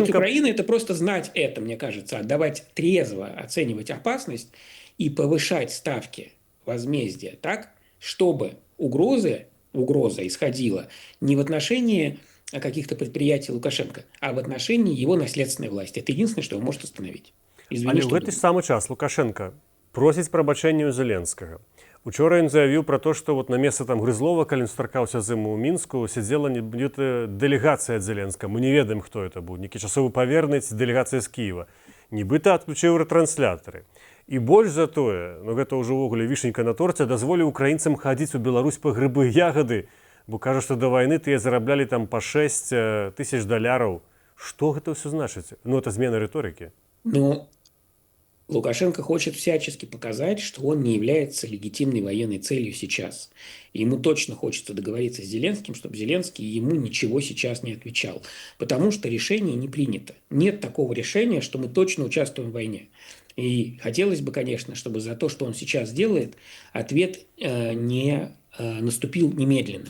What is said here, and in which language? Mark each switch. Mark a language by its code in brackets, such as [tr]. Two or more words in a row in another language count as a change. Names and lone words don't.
[ru] сделать Украина, это просто знать это, мне кажется, отдавать трезво, оценивать опасность и повышать ставки возмездия так, чтобы угроза исходила не в отношении каких-то предприятий Лукашенко, а в отношении его наследственной власти. Это единственное, что его может остановить. Извини, [be] Але ў гэты ж самы час Лукашенко просіць прабачэння ў Зеленскага. Учора ён заявіў пра то, што вот на месца там Грызлова, калі ён сустракаўся з ім у Мінску, сядзела нібыта дэлегацыя ад Зеленскага. Мы не ведаем, хто это быў. Нейкі часовы павернаць, дэлегацыя з Кіева. Нібыта адключыў рэтрансляторы. І больш за тое, ну гэта ўжо ўвогуле вішенька на торце, дазволіў украінцам хадзіць у Беларусь па грыбы ягады, бо кажа, што да вайны тыя зараблялі там па 6 тысяч $. Што гэта ўсё значыць? Ну, это змена рыторыкі. [ru] Ну, Лукашенко хочет всячески показать, что он не является легитимной военной целью сейчас. И ему точно хочется договориться с Зеленским, чтобы Зеленский ему ничего сейчас не отвечал. Потому что решение не принято. Нет такого решения, что мы точно участвуем в войне. И хотелось бы, конечно, чтобы за то, что он сейчас делает, ответ не наступил немедленно.